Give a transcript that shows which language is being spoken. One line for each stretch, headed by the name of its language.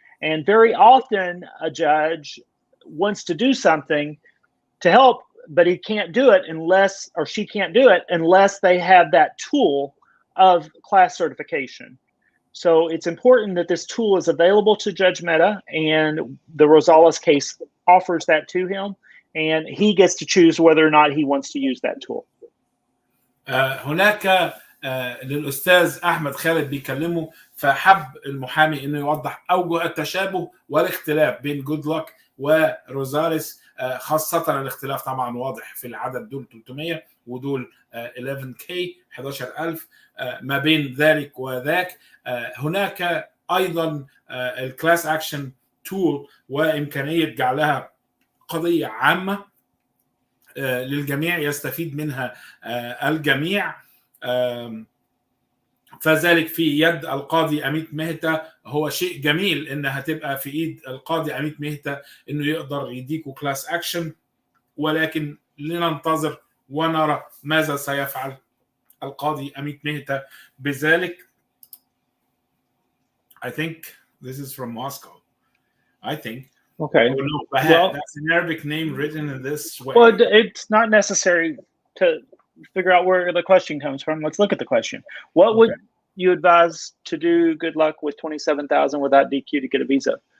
English: And very often a judge wants to do something to help, but he can't do it unless, or she can't do it unless they have that tool of class certification. So it's important that this tool is available to Judge Mehta, and the Rosales case offers that to him, and he gets to choose whether or not he wants to use that tool.
Arabic: هناك للأستاذ أحمد خالد بيكلمه، فحب المحامي إنه يوضح أوجه التشابه والاختلاف بين جود لك وروزاليس، خاصة الاختلاف طبعا واضح في العدد، دول 300 ودول 11K 11,000 ما بين ذلك وذاك. هناك أيضا الكلاس أكشن تول وإمكانية جعلها قضية عامة للجميع يستفيد منها الجميع، فذلك في يد القاضي أميت مهتا. هو شيء جميل إنها تبقى في إيد القاضي أميت مهتا إنه يقدر يديكوا كلاس أكشن، ولكن لننتظر ونرى ماذا سيفعل القاضي أميت مهتا بذلك.
English: I think this is from Moscow. I think. Okay. Oh, no, well, that's an Arabic name written in this way. Well, it's not necessary to figure out where the question comes from. Let's look at the question. What would you advise to do? Good luck with 27,000 without DQ to get a visa.